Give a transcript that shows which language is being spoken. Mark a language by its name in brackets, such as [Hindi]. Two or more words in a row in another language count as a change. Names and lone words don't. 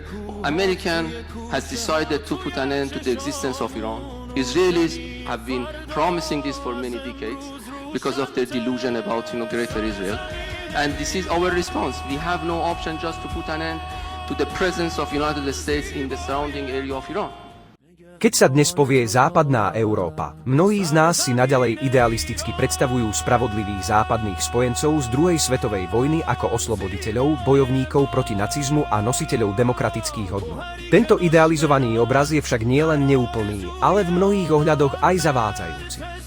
[English] American has decided to put an end to the existence of Iran. Israelis have been promising this for many decades because of their delusion about greater Israel, and this is our response. We have no option just to put an end to the presence of United States in the surrounding area of Iran. [Slovak] Keď sa dnes povie západná Európa, mnohí z nás si naďalej idealisticky predstavujú spravodlivých západných spojencov z druhej svetovej vojny ako osloboditeľov, bojovníkov proti nacizmu a nositeľov demokratických hodnôt. Tento idealizovaný obraz je však nielen neúplný, ale v mnohých ohľadoch aj zavádzajúci.